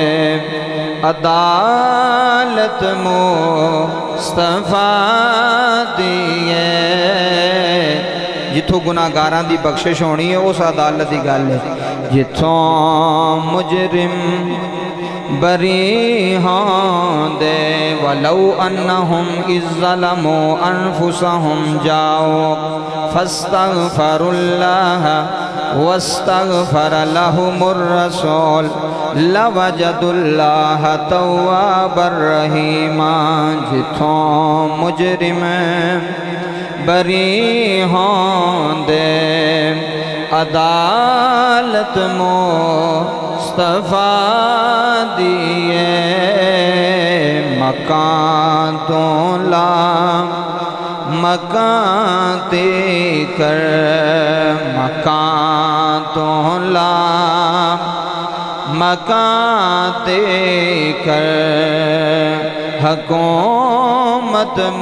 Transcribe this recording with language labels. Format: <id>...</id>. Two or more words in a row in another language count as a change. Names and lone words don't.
<pa>عدالت مصطفیٰ دیے جتھوں گناہگاراں دی بخشش ہونی ہے اس عدالت دی گل ہے جتھوں مجرم بری ہوندے</pa> <ar>ولو انہم اذ ظلموا انفسہم جاؤک فاستغفروا اللہ واستغفر لهم الرسول لوجدوا اللہ توابا رحیما</ar> <pa>جتھوں مجرم بری ہوندے عدالت مصطفیٰ دیے مکان تو لا مکان تے کر مکان تو لا مکان تے کر حکومت</pa>